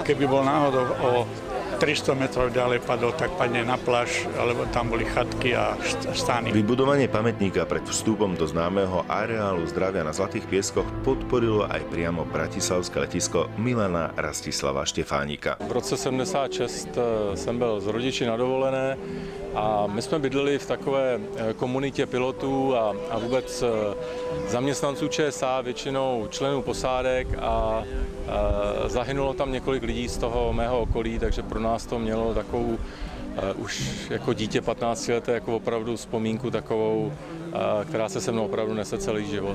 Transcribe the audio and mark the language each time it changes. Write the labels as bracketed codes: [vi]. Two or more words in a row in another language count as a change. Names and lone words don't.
[sk] Keby bol náhodou o 300 metrov ďalej padol, tak padne na pláž, alebo tam boli chatky a stány. Vybudovanie pamätníka pred vstupom do známeho areálu zdravia na Zlatých pieskoch podporilo aj priamo bratislavské letisko Milana Rastislava Štefánika. [cs] V roce 76 jsem byl s rodiči na dovolené a my jsme bydleli v takové komunitě pilotů a vůbec zaměstnanců ČSA, většinou členů posádek a zahynulo tam několik lidí z toho mého okolí, takže pro nás to mělo takovou už jako dítě 15 leté jako opravdu vzpomínku takovou, která se mnou opravdu nese celý život.